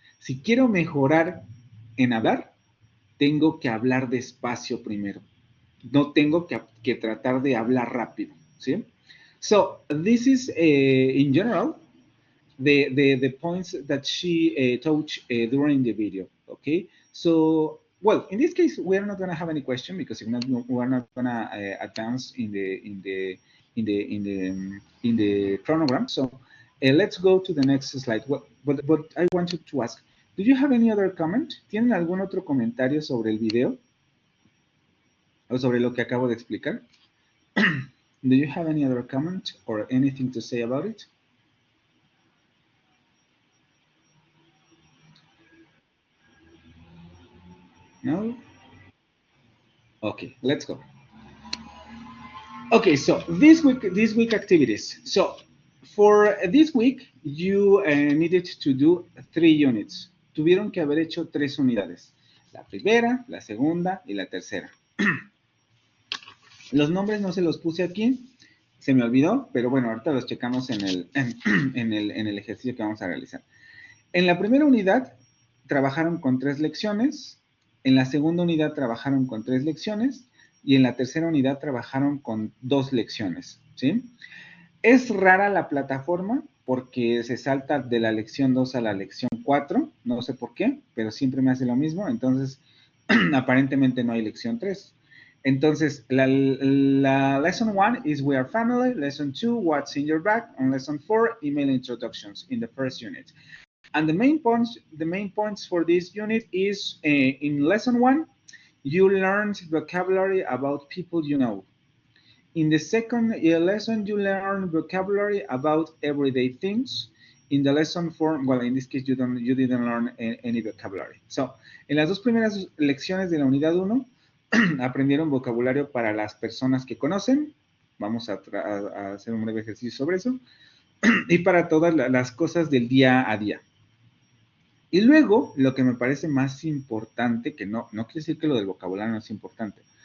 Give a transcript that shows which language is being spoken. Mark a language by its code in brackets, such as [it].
[es] Si quiero mejorar en hablar, tengo que hablar despacio primero. No tengo que tratar de hablar rápido, ¿sí? [en] So, this is, in general, the points that she taught during the video, okay? So, well, in this case, we are not going to have any question because if not, we are not going to advance in the chronogram. So, let's go to the next slide. But I wanted to ask, do you have any other comment? [es] ¿Tienen algún otro comentario sobre el video? ¿O sobre lo que acabo de explicar? [en] Do you have any other comment or anything to say about it? No? Okay, let's go. Okay, so this week activities. So for this week, you needed to do 3 units. [es] Tuvieron que haber hecho 3 unidades. La primera, la segunda y la tercera. Los nombres no se los puse aquí, se me olvidó, pero bueno, ahorita los checamos en el ejercicio que vamos a realizar. En la primera unidad trabajaron con 3 lecciones, en la segunda unidad trabajaron con 3 lecciones y en la tercera unidad trabajaron con 2 lecciones, ¿sí? Es rara la plataforma porque se salta de la lección 2 a la lección 4, no sé por qué, pero siempre me hace lo mismo, entonces aparentemente no hay lección 3. Entonces, la [en] lesson 1 is We Are Family, lesson 2, What's in Your Bag, and lesson 4, Email Introductions in the first unit. And the main points for this unit is in lesson 1, you learned vocabulary about people you know. In the second lesson, you learn vocabulary about everyday things. In the lesson 4, well, in this case, you didn't learn any vocabulary. [es] So, en las dos primeras lecciones de la unidad 1, aprendieron vocabulario para las personas que conocen. Vamos a hacer un breve ejercicio sobre eso. Y para todas las cosas del día a día. Y luego, lo que me parece más importante, que no quiere decir que lo del vocabulario no es importante.